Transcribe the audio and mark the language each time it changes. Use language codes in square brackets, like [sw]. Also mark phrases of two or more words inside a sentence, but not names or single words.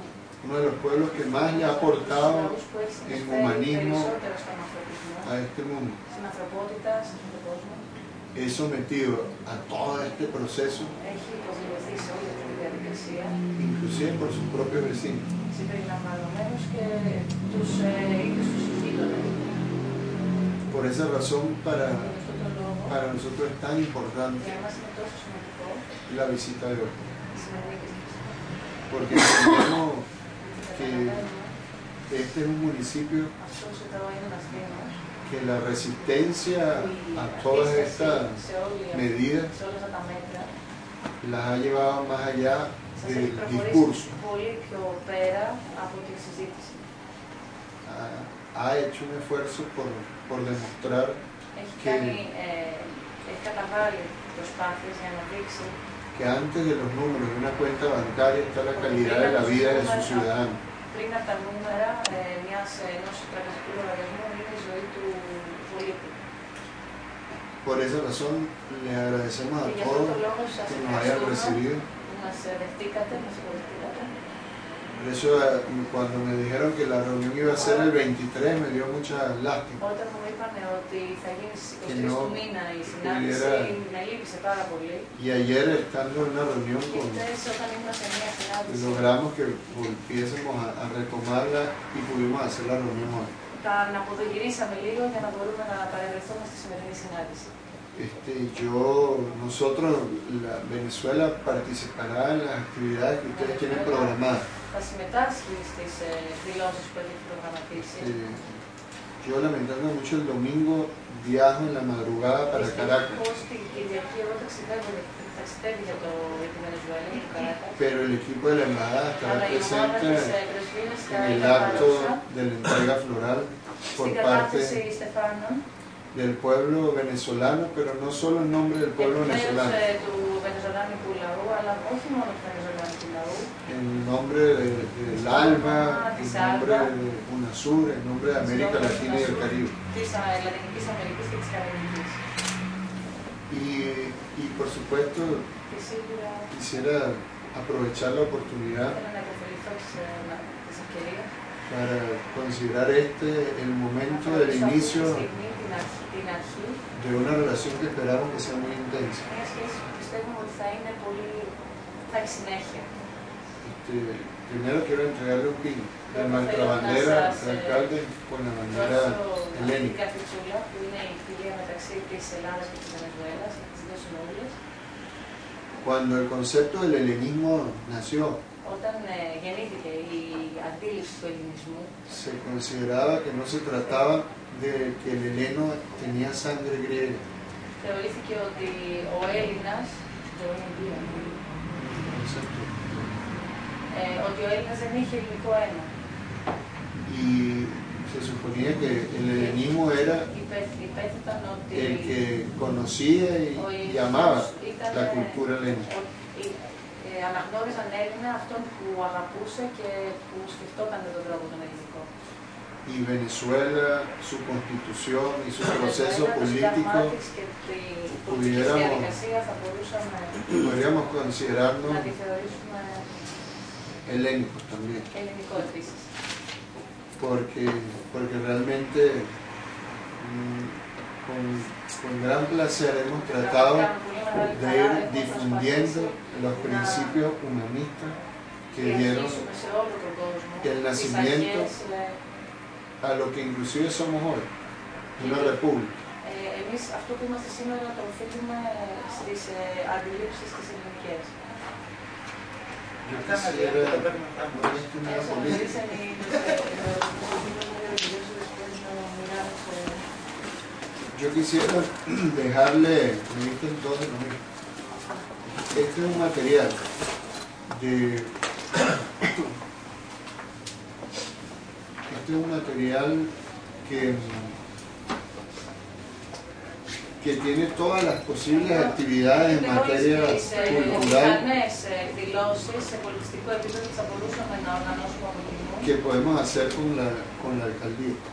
[es] uno de los pueblos que más le ha aportado [el] λαούς που έχει [es] en [el] συνεισφέρει [es] humanismo [el] περισσότερο στον ανθρωπισμό, [es] a este mundo, [el] στην ανθρωπότητα, σε αυτόν τον κόσμο, [es] es sometido a todo este proceso, [el] έχει υποδηλωθεί σε όλη αυτή τη διαδικασία, [es] inclusive por sus propios vecinos. [el] συμπεριλαμβανομένους και τους ίδιους τους γείτονες. [es] Por esa razón, [el] Γι' αυτόν τον λόγο, [es] para nosotros es tan importante [el] για εμάς είναι τόσο σημαντικό [es] la visita de hoy, [el] η σημερινή επίσκεψη. [es] porque entendemos que [el] Καταλαβαίνουμε, [es] este es un municipio [el] αυτός εδώ είναι ένας Δήμος, [es] que la resistencia [el] που [es] a [el] η [es] todas [el] αντίσταση [es] estas [el] σε [es] medidas [el] σε όλα αυτά τα μέτρα [es] las ha llevado más allá [el] σας [es] del [el] έχει προχωρήσει [es] discurso. [el] πολύ πιο πέρα από τη συζήτηση. [es] Ha hecho un esfuerzo por demostrar [el] Έχει καταβάλει προσπάθειες για να δείξει [es] que antes de los números de una cuenta bancaria está la calidad de la vida de sus ciudadanos. [el] πριν από τα νούμερα ενός τραπεζικού λογαριασμού είναι η ζωή του πολίτη. [es] Por esa razón les agradecemos a [el] Και γι' αυτόν [es] todos [el] τον λόγο σας [es] que nos hayan [el] ευχαριστούμε [es] recibido. [el] που μας δεχτήκατε, μας υποδεχτήκατε. [es] Por eso cuando me dijeron que la reunión iba a ser el 23 me dio mucha lástima. [el] Όταν μου είπαν ότι θα γίνει στις Και 23 [es] no [el] του μήνα η συνάντηση, με λύπησε πάρα πολύ. [es] Y ayer estando en una reunión [el] Και χθες όταν ήμουν σε μια συνάντηση, [es] logramos que volviésemos a retomarla y pudimos hacer la reunión hoy. [el] τα αποδογυρίσαμε λίγο για να μπορούμε να παρευρεθούμε στη σημερινή συνάντηση. [es] Nosotros, la Venezuela participará en las actividades que ustedes tienen programadas. [el] Θα συμμετάσχει στις δηλώσεις που έχει προγραμματίσει. [es] Yo lamentando mucho el domingo viajo en la madrugada para Caracas, [el] Δυστυχώς την Κυριακή εγώ ταξιδεύει για τη Βενεζουέλα, για το Καράκας. [es] pero el equipo de la embajada estará [el] Αλλά η ομάδα [es] presente [el] της πρεσβείας θα [es] en el [el] είναι [es] acto [el] παρούσα [es] de la entrega floral por [el] στην [es] parte [el] κατάθεση Στεφάνων, [es] del pueblo venezolano, pero no solo en nombre del pueblo [el] εκ μέρους [es] venezolano, [el] του βενεζολάνικου λαού, αλλά όχι μόνο του βενεζολάνικου λαού, [es] en nombre del ALBA, en nombre de UNASUR, en nombre de América Latina y el Caribe. [el] της Λατινικής Αμερικής και της Καραϊβικής. [es] Y por supuesto [el] Και σίγουρα [es] quisiera aprovechar la oportunidad [el] θέλω να υποφεληθώ της ευκαιρίας. [es] para considerar este el momento del inicio [el] Την αρχή, [es] de una relación que esperamos que sea muy intensa. [el] μια σχέση που πιστεύουμε ότι θα είναι πολύ, θα έχει συνέχεια. [es] Primero quiero entregarle un pin de nuestra bandera de alcalde con la bandera [el] Την [es] helénica. [el] καρφιτσούλα που είναι η φιλία μεταξύ της Ελλάδας και της Βενεζουέλας, τις δύο συνόλες. [es] Cuando el concepto del helenismo nació, [el] Όταν γεννήθηκε η αντίληψη του ελληνισμού, [es] se consideraba que no se trataba de que el heleno tenía sangre griega. [el] θεωρήθηκε ότι ο Έλληνας, ότι ο Έλληνας δεν είχε ελληνικό αίμα. [es] Y se suponía que el helenismo era [el] Υπέθεταν ότι [es] el que conocía y amaba la cultura helénica. [el] αναγνώριζαν Έλληνα αυτόν που αγαπούσε και που σκεφτόταν με τον τρόπο τον ελληνικό. [es] Y Venezuela, su constitución y su proceso político, podríamos considerarnos helénicos también, porque realmente con gran placer hemos tratado de ir difundiendo los principios humanistas que dieron [el] σε όλο τον κόσμο [es] el [el] τις [es] nacimiento [el] αρχές, [es] a lo que inclusive somos hoy, una república. [el] εμείς αυτό που είμαστε σήμερα το οφείλουμε στις αντιλήψεις τις ελληνικές. [es] Yo quisiera, yo quisiera dejarle, me dicen todos lo mismo. Este es un material de, este es un material que tiene todas las posibles actividades en materia cultural que podemos hacer con la alcaldía.